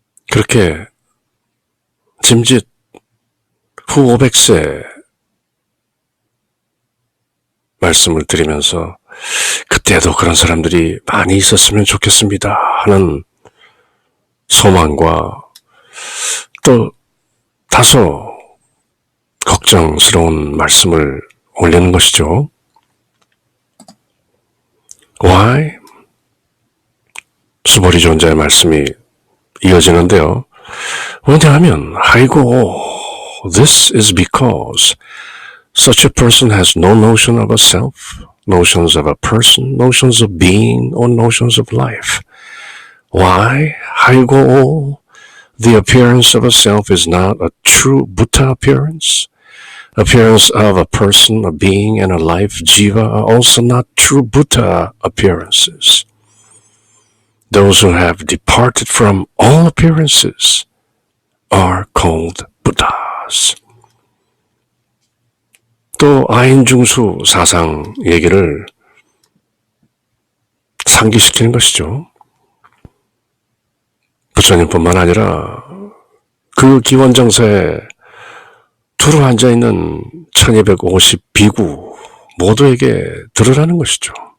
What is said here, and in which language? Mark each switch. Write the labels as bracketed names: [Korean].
[Korean] 그렇게 짐짓 후 500세 말씀을 드리면서 그때도 그런 사람들이 많이 있었으면 좋겠습니다 하는 소망과 또 다소 걱정스러운 말씀을 올리는 것이죠. [English] Why? [Korean] 수보리 존자의 말씀이 이어지는데요. 왜냐하면 아이고, [English] this is because such a person has no notion of a self, notions of a person, notions of being, or notions of life. Why? 아이고, the appearance of a self is not a true Buddha appearance. Appearance of a person, a being, and a life, jiva, are also not true Buddha appearances. Those who have departed from all appearances are called Buddhas. [Korean] 또 아인중수 사상 얘기를 상기시키는 것이죠. 부처님뿐만 아니라 그 기원정사에 두루 앉아있는 1250 비구 모두에게 들으라는 것이죠.